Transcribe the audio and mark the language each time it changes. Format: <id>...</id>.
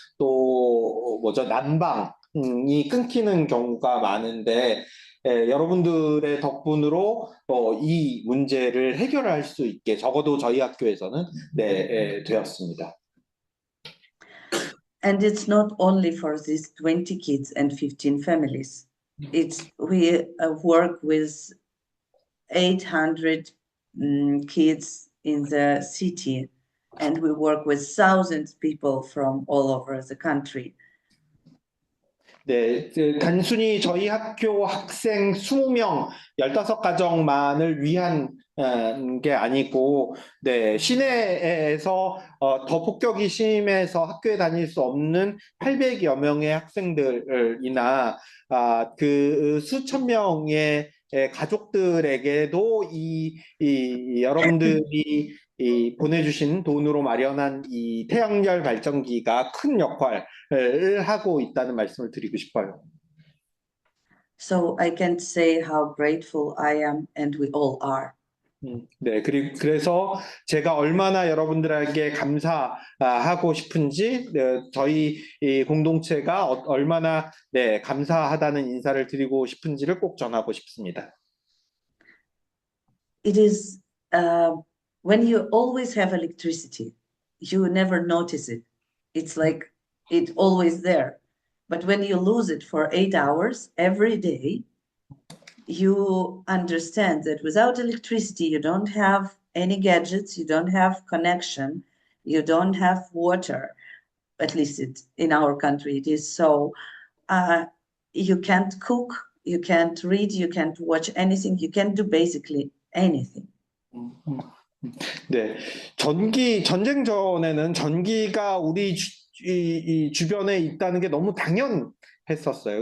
<ko>또 뭐죠, 난방이 끊기는 경우가 많은데, 여러분들의 덕분으로 이 문제를 해결할 수 있게 적어도 저희 학교에서는 되었습니다.</ko> <en>And it's not only for these 20 kids and 15 families. It's we work with 800 kids in the city, and we work with thousands of people from all over the country.</en> <ko>네, 단순히 저희 학교 학생 20명, 15가정만을 위한 게 아니고, 네, 시내에서 더 폭격이 심해서 학교에 다닐 수 없는 800여 명의 학생들이나 그 수천 명의 가족들에게도 이 여러분들이 보내주신 돈으로 마련한 이 태양열 발전기가 큰 역할을 하고 있다는 말씀을 드리고 싶어요.</ko> <en>So I can't say how grateful I am, and we all are.</en> <ko>네, 그래서 제가 얼마나 여러분들에게 감사하고 싶은지, 저희 이 공동체가 얼마나 감사하다는 인사를 드리고 싶은지를 꼭 전하고 싶습니다.</ko> <en>It is when you always have electricity, you never notice it. It's like it's always there. But when you lose it for 8 hours every day, you understand that without electricity, you don't have any gadgets, you don't have connection, you don't have water. At least in our country, it is so. You can't cook, you can't read, you can't watch anything, you can't do basically anything.</en> <ko>네, 전쟁 전에는 전기가 우리 이 주변에 있다는 게 너무 당연했었어요.</ko>